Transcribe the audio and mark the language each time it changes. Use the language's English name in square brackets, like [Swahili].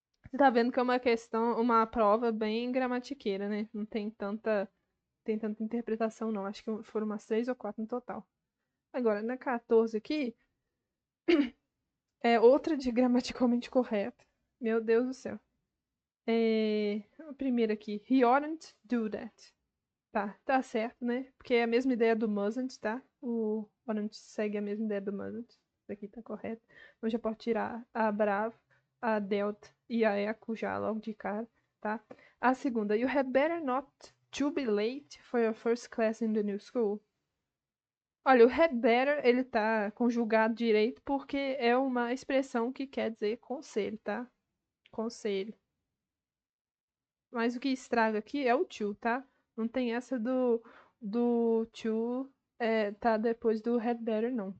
[Portuguese] Você tá vendo que é uma questão, uma prova bem gramatiqueira, né? Não tem tanta interpretação, não. Acho que foram umas 3 ou 4 no total. Agora, na 14 aqui, é outra de gramaticalmente correta. Meu Deus do céu. A primeira aqui, [English] he oughtn't do that. [Portuguese] Tá certo, né? Porque é a mesma ideia do mustn't, tá? O oughtn't segue a mesma ideia do mustn't. Isso aqui tá correto. Então já pode tirar a bravo, a delta e a eco já logo de cara, tá? A segunda, [English] you had better not to be late for your first class in the new school. [Portuguese] Olha, o had better, ele tá conjugado direito porque é uma expressão que quer dizer conselho, tá? Conselho. Mas o que estraga aqui é o to, tá? Não tem essa do to tá depois do had better, não.